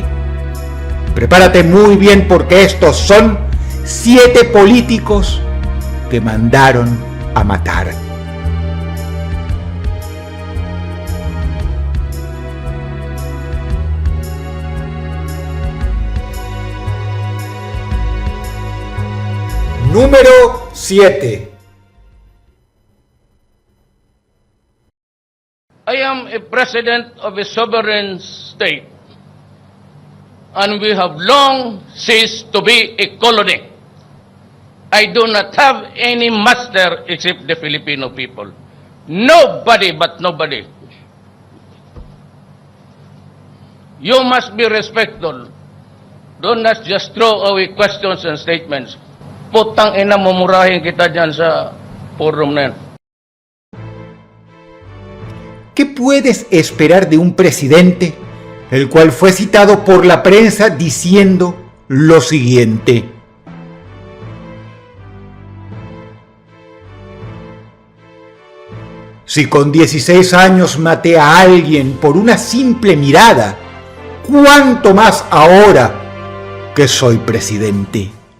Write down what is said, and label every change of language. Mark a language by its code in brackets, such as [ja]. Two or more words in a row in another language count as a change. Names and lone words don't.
[es] Prepárate muy bien porque estos son 7 políticos que mandaron a matar. Número 7. [en] I am a president of a sovereign state, and we have long ceased to be a colony. I do not have any master except the Filipino people. Nobody but nobody. You must be respectful. Do not just throw away questions and statements. [tl] Putang ina, mumurahin kita dyan sa forum na yan. [es] ¿Qué puedes esperar de un presidente el cual fue citado por la prensa diciendo lo siguiente? Si con 16 años maté a alguien por una simple mirada, ¿cuánto más ahora que soy presidente?